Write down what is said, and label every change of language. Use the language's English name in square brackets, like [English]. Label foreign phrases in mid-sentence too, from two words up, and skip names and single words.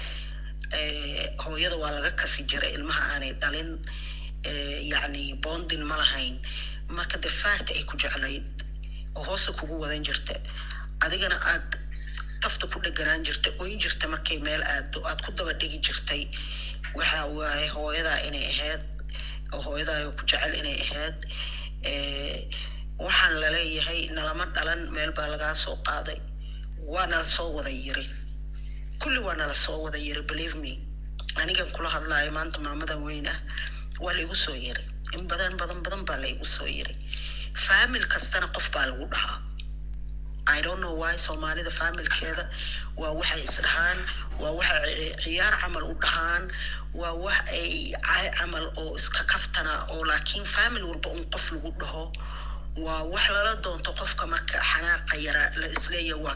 [Somali] hooyada waa laga kasi jiray ilmaha aanay dhalin yacni bondin ma lahayn marka de fact ay ku jeclayd oo hoose kugu wadan jirta adigana aad tafta ku dheganaan jirta oyn jirta markay meel aad ku daba dhigi jirtay waxa waaye hooyadaa inay ahayd oo hooyadaa ku jecel inay ahayd waxaan la leeyahay nalama dhalan meel baa lagaa soo qaaday waana la soo wada yiri kulli waana la soo wada yiri [English] believe me [Somali] anigan kula hadlaayo maanta maamadan weyn ah waa la igu soo yiri in badan baa la igu soo yiri family kastana qof baa lagu dhahaa [English] I don't know why [Somali] Soomaalida familkeeda waa waxay isdhahaan waa waxa ciyaar camal u dhahaan waa wax ay camal oo iska kaftana oo laakiin family walba qof lagu dhaho waa wax lala doonto qofka marka xanaaqa yara la isleeyahay waa